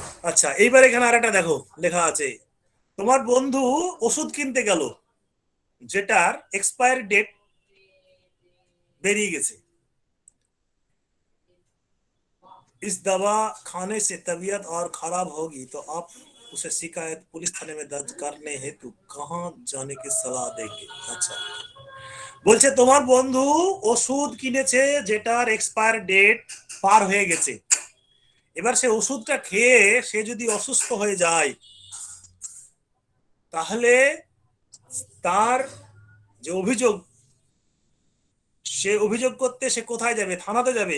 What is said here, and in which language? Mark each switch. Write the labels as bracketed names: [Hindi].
[Bangla] আচ্ছা, এইবার এখানে আর একটা দেখো লেখা আছে, তোমার বন্ধু ওষুধ কিনতে গেল, যেটার এক্সপায়ার ডেট বেরিয়ে গেছে। [Hindi] इस दवा खाने से तबीयत और खराब होगी तो आप उसे शिकायत पुलिस थाने में दर्ज करने हेतु कहाँ जाने की सलाह देंगे? [Bangla] अच्छा, বলছে তোমার বন্ধু ওষুধ কিনেছে, যেটার এক্সপায়ার ডেট পার হয়ে গেছে। এবার সে ওষুধটা খেয়ে সে যদি অসুস্থ হয়ে যায়, তাহলে তার যে অভিযোগ, সে অভিযোগ করতে সে কোথায় যাবে? থানাতে যাবে।